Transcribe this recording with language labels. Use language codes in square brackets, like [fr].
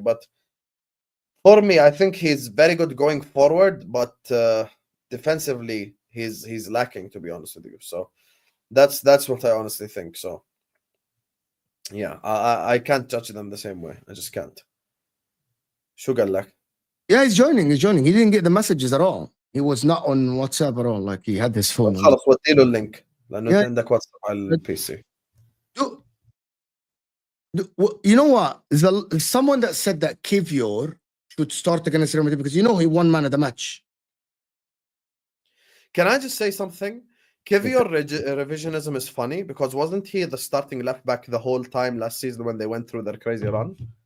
[en] But for me, I think he's very good going forward, but defensively he's lacking, to be honest with you. So that's what I honestly think. So yeah, I can't judge them the same way. I just can't. [ar] شو قال لك? [en] Yeah, he's joining. He didn't get the messages at all. He was not on WhatsApp at all. Like, he had his phone. [ar] خلاص ودي له اللينك لانه انت عندك واتساب على البي سي. [en] You know what? There's someone that said that Kivior should start against Real Madrid because, you know, he won man of the match. Can I just say something? Kivior revisionism is funny, because wasn't he the starting left back the whole time last season when they went through their crazy run?